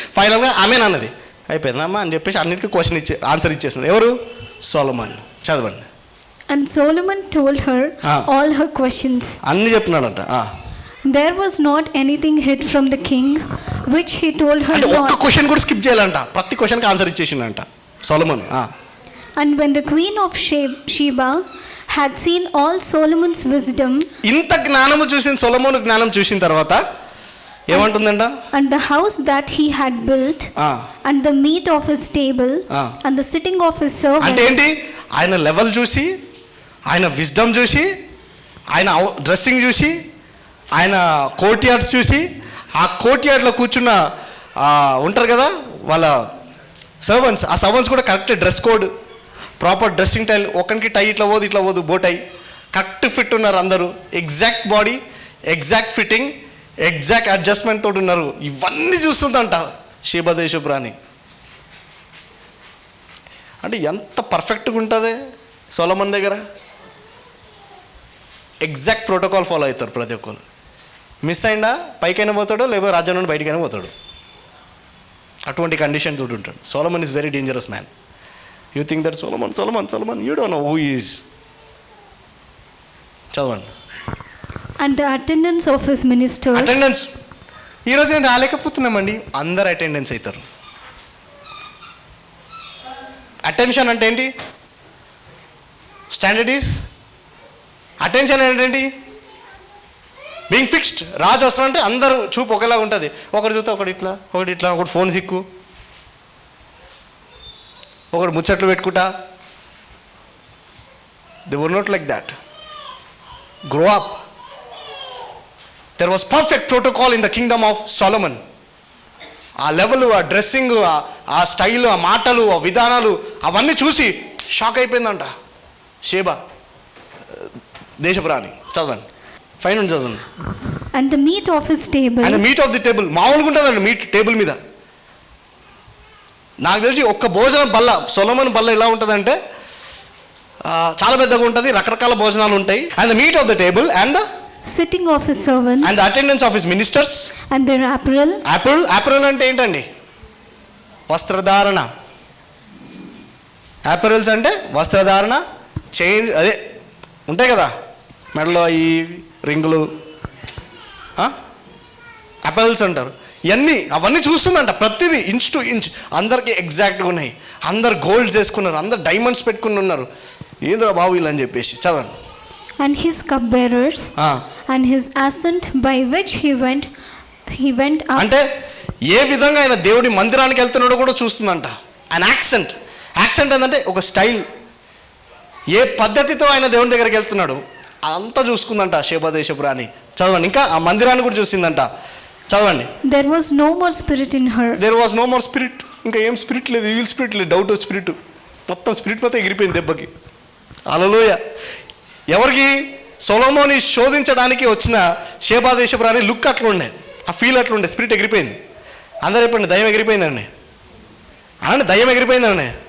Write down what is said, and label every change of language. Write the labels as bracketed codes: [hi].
[te] ఫైనల్గా ఆమెన్ అన్నది అయిపోయిందమ్మా అని చెప్పేసి అన్నిటికీ క్వశ్చన్ ఆన్సర్ ఇచ్చేసింది. ఎవరు? సొలొమన్. చదవండి. [en] And Solomon told her all her questions. [te] అన్ని చెప్పినాడంట. [en] There was not anything hid from the king which he told her [te] అంటే ఒక్క [en] not. [te] క్వశ్చన్ కూడా స్కిప్ చేయాలంట, ప్రతి క్వశ్చన్కి answer ఇచ్చేసిండంట సొలొమన్. [en] And when the queen of Sheba had seen all Solomon's wisdom, [te] ఇంత జ్ఞానము చూసిన సొలొమోను జ్ఞానం చూసిన తర్వాత ఏమంటుందంట? [en] and the house that he had built, and the meat of his table, and the sitting of his servants. [te] అంటే ఏంటి? ఆయన level చూసి, ఆయన విజ్డమ్ చూసి, ఆయన డ్రెస్సింగ్ చూసి, ఆయన కోర్ట్ యార్డ్స్ చూసి, ఆ కోర్ట్ యార్డ్లో కూర్చున్న ఉంటారు కదా వాళ్ళ సర్వెంట్స్, ఆ సర్వెంట్స్ కూడా correct dress code, proper dressing tile. ఒకరికి టై ఇట్లా పోదు, ఇట్లా పోదు, బోటై కరెక్ట్ ఫిట్ ఉన్నారు అందరూ. Exact body, exact fitting, exact adjustment తోటి ఉన్నారు. ఇవన్నీ చూస్తుందంట షేబా దేశపు రాణి. అంటే ఎంత పర్ఫెక్ట్గా ఉంటుంది సొలొమన్ దగ్గర. ఎగ్జాక్ట్ ప్రోటోకాల్ ఫాలో అవుతారు ప్రతి ఒక్కరు. మిస్ అయినా పైకైనా పోతాడు, లేకపోతే రాజ్యం నుండి బయటికైనా పోతాడు. అటువంటి కండిషన్ తోటి ఉంటాడు. [en] Solomon is very dangerous man. You think that Solomon you don't know who is. [te] చదవండి. [en] And the attendance of his ministers. Attendance. [te] ఈరోజు నేను రాలేకపోతున్నామండి, అందరు అటెండెన్స్ అవుతారు. [en] attention [te] అంటే ఏంటి? [en] Standard is attention అంటే ఏంటి? Being fixed. [te] రాజు వస్తారంటే అందరూ చూపు ఒకేలా ఉంటుంది. ఒకటి చూస్తే ఒకటి ఇట్లా, ఒకటి ఇట్లా, ఒకటి ఫోన్ సిక్కు, ఒకటి ముచ్చట్లు పెట్టుకుంటా. [en] They were not like that. Grow up. There was perfect protocol in the kingdom of Solomon. [te] ఆ లెవెల్, ఆ డ్రెస్సింగ్, ఆ స్టైల్, ఆ మాటలు, ఆ విధానాలు అవన్నీ చూసి షాక్ అయిపోయిందంట షేబా దేశపు రాణి. చదవండి, ఫైన్ చదవండి. [en] And the meat of his table. And meat of the table [te] మామూలుగా ఉంటుందండి. మీట్ టేబుల్ మీద నాకు తెలిసి ఒక్క భోజనం బల్ల, సొలొమన్ బల్ల ఎలా ఉంటుందంటే చాలా పెద్దగా ఉంటుంది, రకరకాల భోజనాలు ఉంటాయి. [en] And the meat of the table and the sitting of his servants, and the attendance of his ministers, and their apparel. [te] apparel అంటే ఏంటండి? వస్త్రధారణ. apparels అంటే వస్త్రధారణ, చేంజ్ అదే ఉంటాయి కదా మెడలో ఈ రింగులు, apparels అంటారు. ఇవన్నీ అవన్నీ చూస్తుందంట. ప్రతిదీ ఇంచ్ టు ఇంచ్ అందరికీ ఎగ్జాక్ట్గా ఉన్నాయి. అందరు గోల్డ్స్ వేసుకున్నారు, అందరు డైమండ్స్ పెట్టుకుని ఉన్నారు. ఏంద్రా బాబు ఇలా అని చెప్పేసి. చదవండి. [en] And his cupbearers, and his ascent by which he went up. [te] అంటే ఏ విధంగా ఆయన దేవుడి మందిరానికి వెళ్తున్నాడో కూడా చూస్తుందంట. ఆయన యాక్సెంట్ ఏంటంటే ఒక స్టైల్, ఏ పద్ధతితో ఆయన దేవుని దగ్గరికి వెళ్తున్నాడు అదంతా చూసుకుందంట షేబా దేశపు రాణి. చదవండి. ఇంకా ఆ మందిరాన్ని కూడా చూసిందంట. చదవండి. [en] There was no more spirit in her. There was no more spirit. [te] ఇంకా ఏం స్పిరిట్ లేదు, ఈవిల్ స్పిరిట్ లేదు, డౌట్ స్పిరిట్ మొత్తం ఎగిరిపోయింది దెబ్బకి. హల్లెలూయా. ఎవరికి? సొలొమోని శోధించడానికి వచ్చిన షేబా దేశపు రాణి లుక్ అట్లా ఉండే, ఆ ఫీల్ అట్లా ఉండే, స్పిరిట్ ఎగిరిపోయింది. అందరూ చెప్పండి, దయ్యం ఎగిరిపోయిందండి అనండి. దయ్యం ఎగిరిపోయిందండి.